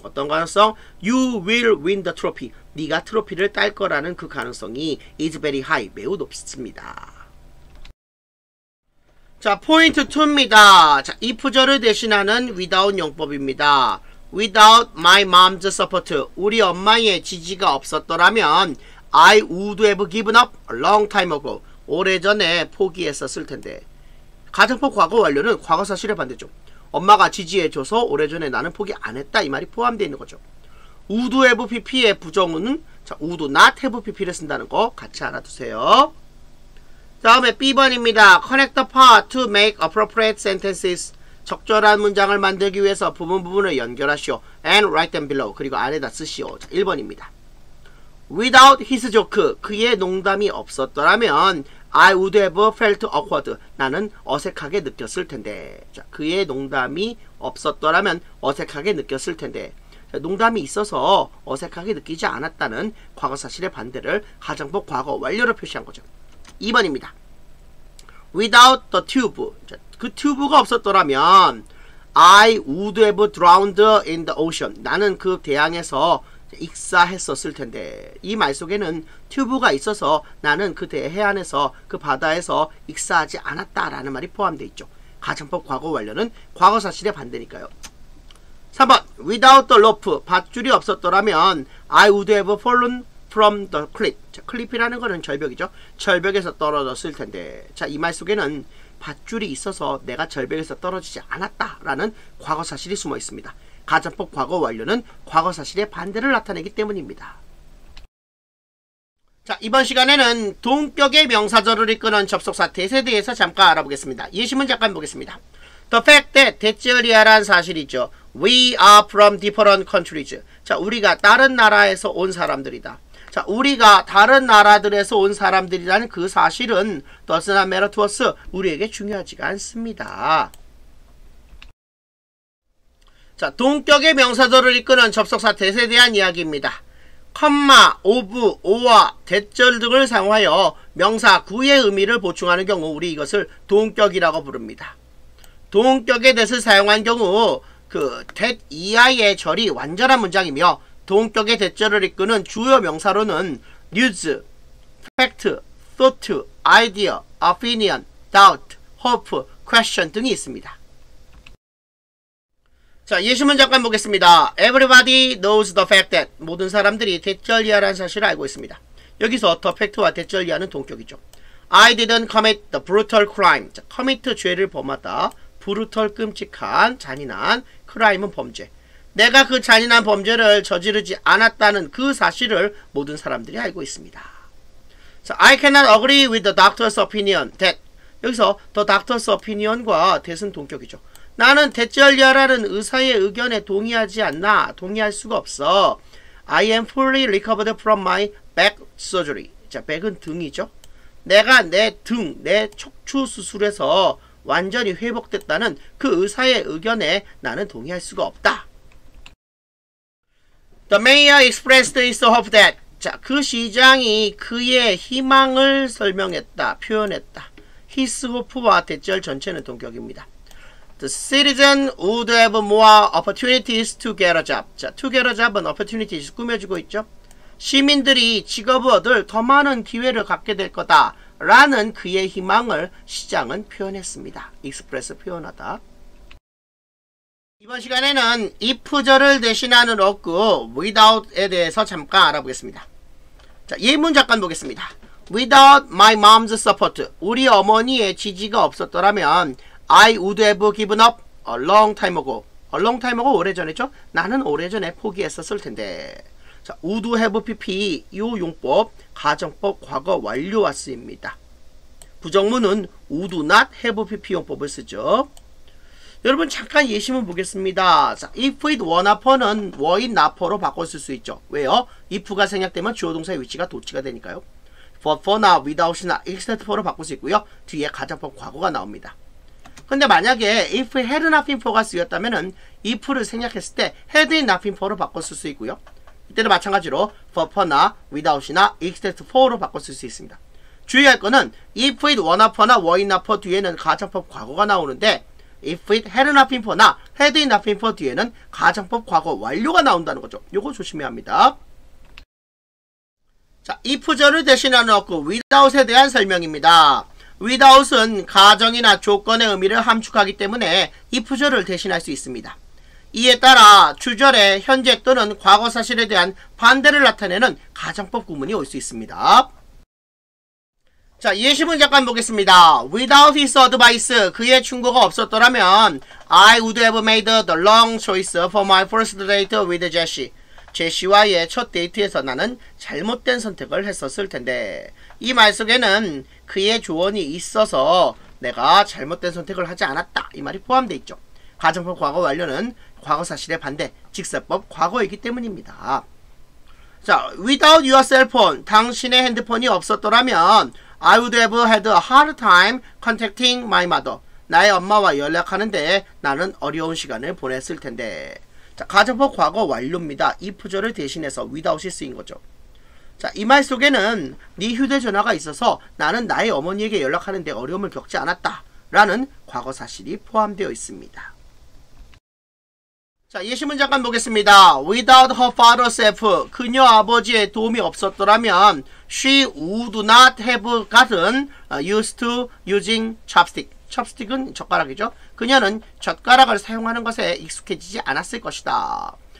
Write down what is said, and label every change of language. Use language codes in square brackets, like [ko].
[ko] 어떤 가능성? [en] You will win the trophy. [ko] 네가 트로피를 딸 거라는 그 가능성이 [en] is very high. [ko] 매우 높습니다. 자, 포인트 2입니다. 자, if절을 대신하는 without 용법입니다. [en] Without my mom's support. [ko] 우리 엄마의 지지가 없었더라면 [en] I would have given up a long time ago. [ko] 오래전에 포기했었을 텐데. 가정법 과거 완료는 과거 사실의 반대죠. 엄마가 지지해줘서 오래전에 나는 포기 안 했다. 이 말이 포함되어 있는 거죠. would have pp의 부정은 자, would not have pp를 쓴다는 거 같이 알아두세요. 다음에 B번입니다. [en] Connect the part to make appropriate sentences. [ko] 적절한 문장을 만들기 위해서 부분을 연결하시오. [en] And write them below. [ko] 그리고 아래다 쓰시오. 자, 1번입니다. [en] Without his joke. [ko] 그의 농담이 없었더라면 [en] I would have felt awkward. [ko] 나는 어색하게 느꼈을 텐데. 자, 그의 농담이 없었더라면 어색하게 느꼈을 텐데. 자, 농담이 있어서 어색하게 느끼지 않았다는 과거사실의 반대를 가정법 과거 완료로 표시한 거죠. 2번입니다. [en] Without the tube. [ko] 자, 그 튜브가 없었더라면 [en] I would have drowned in the ocean. [ko] 나는 그 대양에서 익사했었을 텐데. 이 말 속에는 튜브가 있어서 나는 그 해안에서 그 바다에서 익사하지 않았다라는 말이 포함되어 있죠. 가정법 과거 완료는 과거 사실의 반대니까요. [en] 3번 Without the rope. [ko] 밧줄이 없었더라면 [en] I would have fallen from the cliff. [ko] 자, 클리프라는 거는 절벽이죠. 절벽에서 떨어졌을 텐데. 자, 이 말 속에는 밧줄이 있어서 내가 절벽에서 떨어지지 않았다라는 과거 사실이 숨어 있습니다. 가정법 과거 완료는 과거 사실의 반대를 나타내기 때문입니다. 자, 이번 시간에는 동격의 명사절을 이끄는 접속사 대세에 대해서 잠깐 알아보겠습니다. 예시문 잠깐 보겠습니다. [en] The fact that [ko] 대절리아란 사실이죠. [en] We are from different countries. [ko] 자, 우리가 다른 나라에서 온 사람들이다. 자, 우리가 다른 나라들에서 온 사람들이라는 그 사실은 [en] does not matter to us. [ko] 우리에게 중요하지가 않습니다. 자, 동격의 명사절을 이끄는 접속사 대세에 대한 이야기입니다. 컴마, 오브, 오와 대절 등을 사용하여 명사 구의 의미를 보충하는 경우 우리 이것을 동격이라고 부릅니다. 동격의 that을 사용한 경우 그 that 이하의 절이 완전한 문장이며 동격의 대절을 이끄는 주요 명사로는 news, fact, thought, idea, opinion, doubt, hope, question 등이 있습니다. 자, 예시문 잠깐 보겠습니다. [en] Everybody knows the fact that. [ko] 모든 사람들이 대절리아라는 사실을 알고 있습니다. 여기서 the fact와 대절리아는 동격이죠. [en] I didn't commit the brutal crime. [ko] 자, commit 죄를 범하다. brutal 끔찍한 잔인한 crime은 범죄. 내가 그 잔인한 범죄를 저지르지 않았다는 그 사실을 모든 사람들이 알고 있습니다. [en] 자, I cannot agree with the doctor's opinion that. [ko] 여기서 the doctor's opinion과 that은 동격이죠. 나는 대절리아라는 의사의 의견에 동의하지 않나. 동의할 수가 없어. [en] I am fully recovered from my back surgery. [ko] 자, back은 등이죠. 내가 내 등, 내 척추 수술에서 완전히 회복됐다는 그 의사의 의견에 나는 동의할 수가 없다. [en] The mayor expressed his hope that. [ko] 자, 그 시장이 그의 희망을 설명했다. 표현했다. his hope와 대절 전체는 동격입니다. [en] The citizen would have more opportunities to get a job. [ko] 자, to get a job은 opportunities 꾸며주고 있죠. 시민들이 직업을 얻을 더 많은 기회를 갖게 될 거다 라는 그의 희망을 시장은 표현했습니다. express 표현하다. 이번 시간에는 if절을 대신하는 어구 without에 대해서 잠깐 알아보겠습니다. 자, 예문 잠깐 보겠습니다. [en] Without my mom's support. [ko] 우리 어머니의 지지가 없었더라면 [en] I would have given up a long time ago. A long time ago [ko] 오래전이죠. 나는 오래전에 포기했었을 텐데. 자, would have pp 이 용법 가정법 과거 완료와 쓰입니다. 부정문은 would not have pp 용법을 쓰죠. 여러분 잠깐 예시문 보겠습니다. 자, if it were not for는 were it not for로 바꿔 쓸 수 있죠. 왜요? if가 생략되면 주어 동사의 위치가 도치가 되니까요. for나 without이나 except for로 바꿀 수 있고요. 뒤에 가정법 과거가 나옵니다. 근데 만약에 if had not been for가 쓰였다면은 if를 생략했을 때 had not been for로 바꿨을 수 있고요. 이때는 마찬가지로 for나 without이나 except for로 바꿨을 수 있습니다. 주의할 거는 if it were not for나 were not for 뒤에는 가정법 과거가 나오는데 if it had not been for나 had not been for 뒤에는 가정법 과거 완료가 나온다는 거죠. 요거 조심해야 합니다. 자, if절을 대신해 놓고 without에 대한 설명입니다. without은 가정이나 조건의 의미를 함축하기 때문에 if절을 대신할 수 있습니다. 이에 따라 주절에 현재 또는 과거 사실에 대한 반대를 나타내는 가정법 구문이 올 수 있습니다. 자, 예시문 잠깐 보겠습니다. [en] Without his advice, [ko] 그의 충고가 없었더라면 [en] I would have made the wrong choice for my first date with Jesse. [ko] 제시와의 첫 데이트에서 나는 잘못된 선택을 했었을 텐데, 이 말 속에는 그의 조언이 있어서 내가 잘못된 선택을 하지 않았다, 이 말이 포함되어 있죠. 가정법 과거 완료는 과거 사실의 반대, 직설법 과거이기 때문입니다. [en] 자, without your cell phone, [ko] 당신의 핸드폰이 없었더라면 [en] I would have had a hard time contacting my mother. [ko] 나의 엄마와 연락하는데 나는 어려운 시간을 보냈을 텐데. 자, 가정법 과거 완료입니다. if절을 대신해서 without이 쓰인 거죠. 자, 이 말 속에는 네 휴대전화가 있어서 나는 나의 어머니에게 연락하는데 어려움을 겪지 않았다 라는 과거 사실이 포함되어 있습니다. 자, 예시문 잠깐 보겠습니다. [en] Without her father's help, [ko] 그녀 아버지의 도움이 없었더라면 [en] she would not have gotten used to using chopstick. [ko] 첩스틱은 젓가락이죠. 그녀는 젓가락을 사용하는 것에 익숙해지지 않았을 것이다.